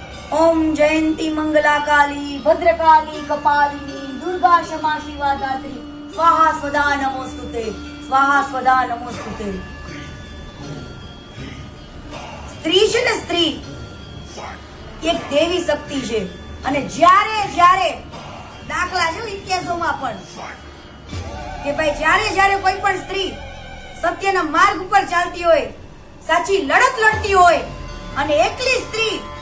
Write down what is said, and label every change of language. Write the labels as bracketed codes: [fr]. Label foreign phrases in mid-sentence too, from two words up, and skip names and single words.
[sa] ओम जयंती मंगला काली भद्रकाली कपालिनी दुर्गा क्षमा शिवा दात्री स्वाहा स्वदा नमोस्तुते स्वाहा स्वदा नमोस्तुते। [gu] સ્ત્રી છે ને, સ્ત્રી એક દેવી શક્તિ છે અને જ્યારે જ્યારે દાખલા છે ઇતિહાસોમાં પણ કે ભાઈ જ્યારે કોઈ પણ સ્ત્રી સત્યના માર્ગ ઉપર ચાલતી હોય, સાચી લડત લડતી હોય અને એકલી સ્ત્રી